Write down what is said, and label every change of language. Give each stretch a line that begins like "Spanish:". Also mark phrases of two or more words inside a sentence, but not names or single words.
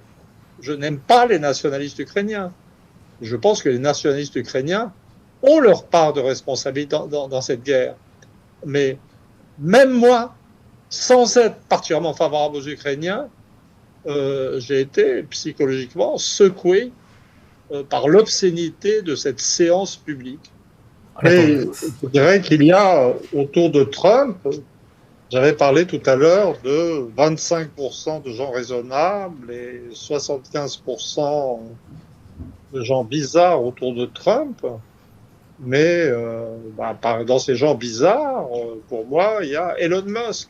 French: Je n'aime pas les nationalistes ukrainiens. Je pense que les nationalistes ukrainiens ont leur part de responsabilité dans cette guerre. Mais même moi, sans être particulièrement favorable aux Ukrainiens, j'ai été psychologiquement secoué par l'obscénité de cette séance publique.
Japanese: ありがとうござい
French: Mais
Japanese: ます。
French: je dirais qu'il y a autour de Trump, j'avais parlé tout à l'heure de 25% de gens raisonnables et 75% de gens bizarres autour de Trump. Mais dans ces gens bizarres, pour moi, il y a Elon Musk.